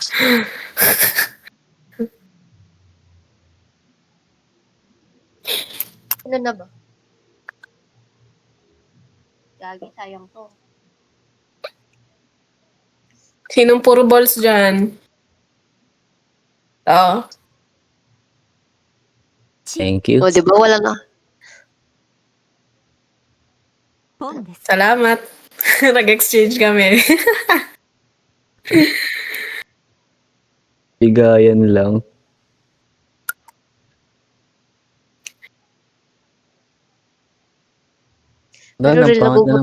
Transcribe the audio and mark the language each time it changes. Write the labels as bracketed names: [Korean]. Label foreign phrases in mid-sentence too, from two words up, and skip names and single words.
[Filipino] Ano na ba? Gagi, sayang to. Sinong puro balls dyan? Oo. [English] Thank you. [Filipino] O, di ba? Wala na. [Japanese] ポンです。 [Filipino] Salamat. Nag-exchange kami. Bigayan lang. Pero Wala, real, pangit na